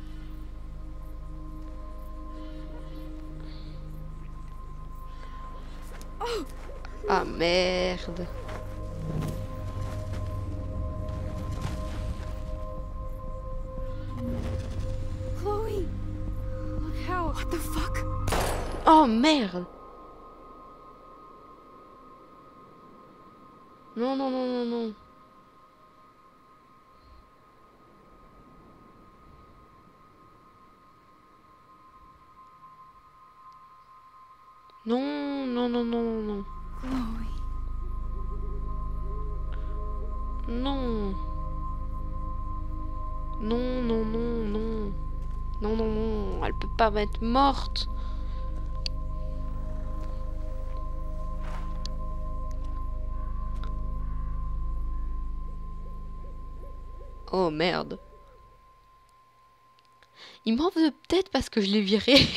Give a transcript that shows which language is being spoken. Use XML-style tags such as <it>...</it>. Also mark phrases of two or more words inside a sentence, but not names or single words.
<fr>Ah merde. Chloe.</fr> <en>Look out. What the fuck?</en> <fr>Oh merde. Non, non, non, non, non. Non, non, non, non, non, non. Chloe. Non. Non, non, non, non. Non, non, non. Elle peut pas être morte. Oh merde. Il m'en veut peut-être parce que je l'ai viré.</fr>